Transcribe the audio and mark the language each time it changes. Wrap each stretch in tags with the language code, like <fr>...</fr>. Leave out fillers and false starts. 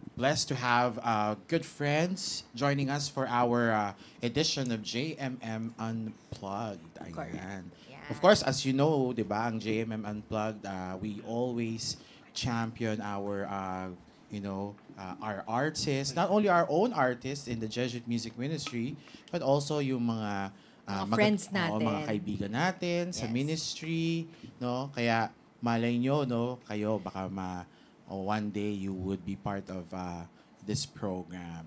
<en>blessed to have good friends joining us for our edition of JMM Unplugged. Ayan. Of course, as you know, di ba, ang JMM Unplugged, we always champion our, our artists, not only our own artists in the Jesuit Music Ministry, but also yung mga</en> <tl>friends natin. mga kaibigan natin sa ministry, no?</tl> <en>Kaya malay nyo, no, kayo baka one day you would be part of this program.</en>